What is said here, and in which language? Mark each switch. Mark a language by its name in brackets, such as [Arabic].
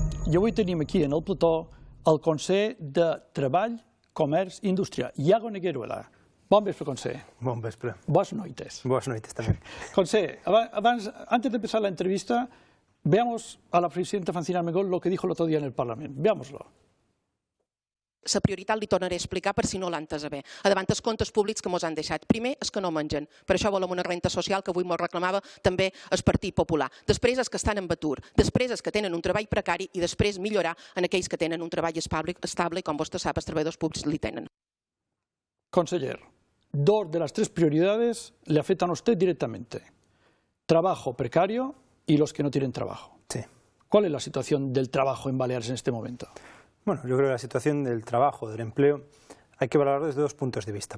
[Catalan] i avui tenim aquí en el plató el conseller de Treball, Comerç i Indústria, Iago Negueruela. Bon vespre, conseller. Bon vespre. Boas noites. Boas noites también. [Spanish] Conseller, antes de empezar la entrevista, veamos a la presidenta Francina Armengol lo que dijo el otro día en el Parlamento. Veámoslo. [Catalan] La prioritat li tornaré a explicar per si no l'ha entesa bé. Davant els comptes públics que ens han deixat. Primer, és que no mengen. Per això volem una renta social que avui ens reclamava també el Partit Popular. Després, els que estan en atur. Després, els que tenen un treball precari i després millorar en aquells que tenen un treball estable i, com vostè sap, els treballadors públics li tenen. [Spanish] Conseller, dos de las tres prioridades le afectan a usted directamente. Trabajo precario y los que no tienen trabajo. Sí. ¿Cuál es la situación del trabajo en Baleares en este momento? Bueno, yo creo que la situación del trabajo, del empleo, hay que valorarlo desde dos puntos de vista.